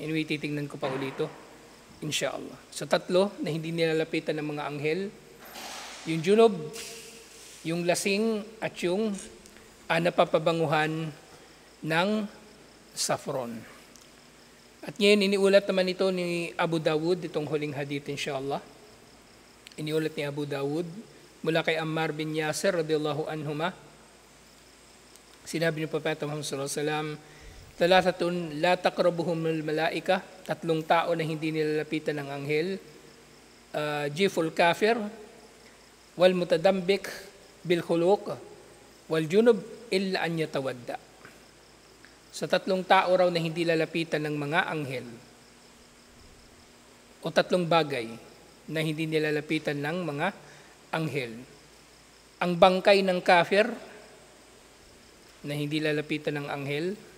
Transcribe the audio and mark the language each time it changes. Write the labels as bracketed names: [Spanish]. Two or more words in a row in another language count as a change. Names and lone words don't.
[Filipino] Anyway, titingnan ko pa ulit ito, inshallah. So tatlo na hindi nilalapitan ng mga anghel, yung junub, yung lasing, at yung napapabanguhan ng saffron. At ngayon, iniulat naman ito ni Abu Dawud, itong huling hadith inshallah. Iniulat ni Abu Dawud mula kay Ammar bin Yasir [Arabic] رضي الله عنهما. [Filipino] Sinabi ni Propeta Muhammad [Arabic] صلى الله عليه وسلم, "ثلاثة لا تقربهم الملائكة," [Filipino] tatlong tao na hindi nilalapitan ng anghel. [Arabic] جيفة الكافر والمتضمخ بالخلوق والجنب إلا أن يتوضأ. [Filipino] Sa tatlong tao raw na hindi lalapitan ng mga anghel, o tatlong bagay na hindi nilalapitan ng mga anghel. Ang bangkay ng kafir na hindi lalapitan ng anghel.